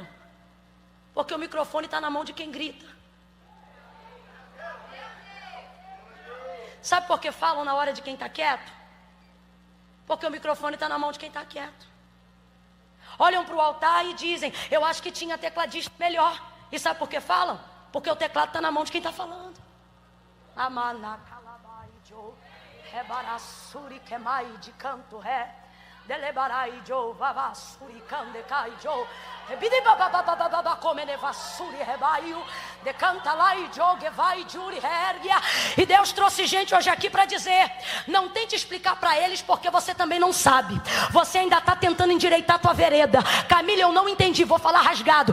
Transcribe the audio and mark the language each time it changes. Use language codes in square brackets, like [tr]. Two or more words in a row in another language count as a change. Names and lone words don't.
[pt] Porque o microfone está na mão de quem grita. Sabe por que falam na hora de quem está quieto? Porque o microfone está na mão de quem está quieto. Olham para o altar e dizem: eu acho que tinha tecladista melhor. E sabe por que falam? Porque o teclado está na mão de quem está falando. Amana calabai jo rebarassuri quemai de canto ré Delebarai jo vavasuri kandecai jo. E Deus trouxe gente hoje aqui para dizer: não tente explicar para eles, porque você também não sabe. Você ainda está tentando endireitar a tua vereda. Camila, eu não entendi, vou falar rasgado.